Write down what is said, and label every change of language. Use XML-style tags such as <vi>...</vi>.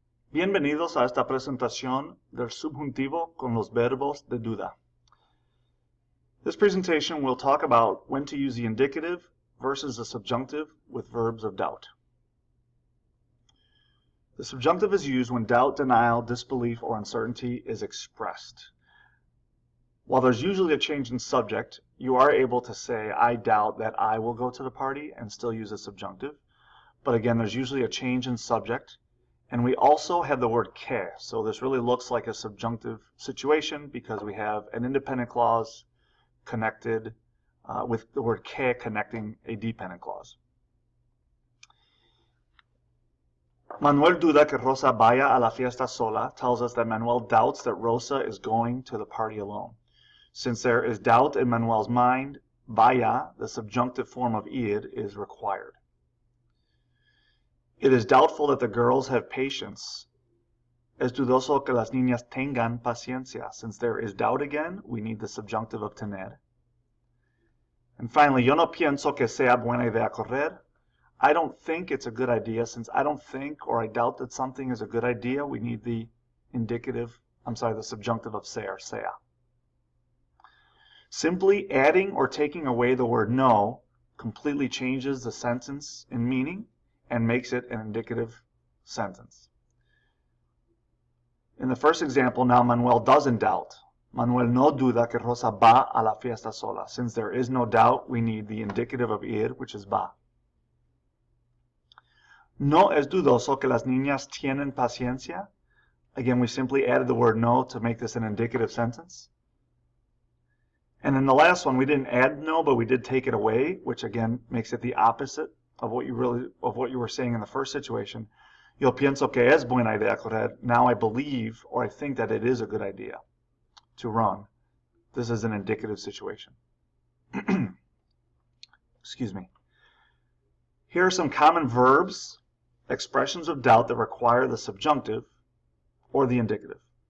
<es>Bienvenidos a esta presentación del subjuntivo con los verbos de duda.</es> <en>This presentation will talk about when to use the indicative versus the subjunctive with verbs of doubt. The subjunctive is used when doubt, denial, disbelief, or uncertainty is expressed. While there's usually a change in subject, you are able to say, I doubt that I will go to the party, and still use a subjunctive. But again, there's usually a change in subject. And we also have the word que, so this really looks like a subjunctive situation because we have an independent clause connected with the word que connecting a dependent clause.</en> <es>Manuel duda que Rosa vaya a la fiesta sola</es> <en>tells us that Manuel doubts that Rosa is going to the party alone. Since there is doubt in Manuel's mind, vaya, the subjunctive form of ir, is required. It is doubtful that the girls have patience.</en> <es>Es dudoso que las niñas tengan paciencia.</es> <en>Since there is doubt again, we need the subjunctive of tener. And finally,</en> <es>yo no pienso que sea buena idea correr.</es> <en>I don't think it's a good idea. Since I don't think or I doubt that something is a good idea, we need the the subjunctive of ser, sea. Simply adding or taking away the word no completely changes the sentence in meaning and makes it an indicative sentence. In the first example, now Manuel doesn't doubt.</en> <es>Manuel no duda que Rosa va a la fiesta sola.</es> <en>Since there is no doubt, we need the indicative of ir, which is va.</en> <es>No es dudoso que las niñas tienen paciencia.</es> <en>Again, we simply added the word no to make this an indicative sentence. And in the last one, we didn't add no, but we did take it away, which again makes it the opposite of what you were saying in the first situation.</en> <es>Yo pienso que es buena idea correr.</es> <en>Now I believe or I think that it is a good idea to run. This is an indicative situation. Excuse me. Here are some common verbs, expressions of doubt that require the subjunctive or the indicative.</en>